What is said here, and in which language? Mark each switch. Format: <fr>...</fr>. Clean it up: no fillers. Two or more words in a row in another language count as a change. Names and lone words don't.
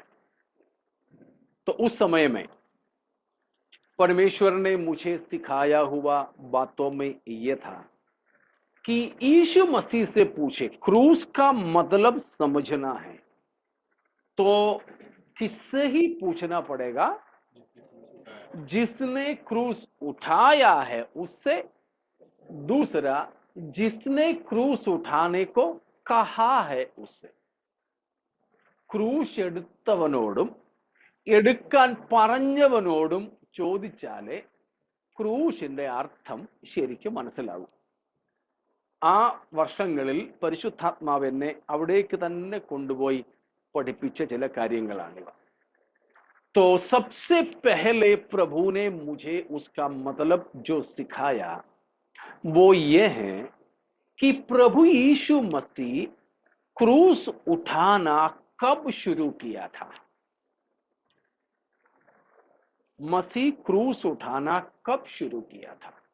<hi>तो उस समय में परमेश्वर ने मुझे सिखाया हुआ बातों में यह था कि यीशु मसीह से पूछे, क्रूस का मतलब समझना है तो किससे ही पूछना पड़ेगा? जिसने क्रूस उठाया है उससे, दूसरा जिसने क्रूस उठाने को कहा है उससे।</hi> <ml>ക്രൂശ് എടുത്തവനോടും എടുക്കാൻ പറഞ്ഞവനോടും ചോദിച്ചാലേ ക്രൂശിന്റെ അർത്ഥം ശരിക്കും മനസ്സിലാകും. ആ വർഷങ്ങളിൽ പരിശുദ്ധാത്മാവ് എന്നെ അവിടേക്ക് തന്നെ കൊണ്ടുപോയി പഠിപ്പിച്ച ചില കാര്യങ്ങളാണിവ.</ml> <hi>तो सबसे पहले प्रभु ने मुझे उसका मतलब जो सिखाया वो ये है कि प्रभु यीशु मसीह क्रूस उठाना कब शुरू किया था. मसीह क्रूस उठाना कब शुरू किया था?</hi>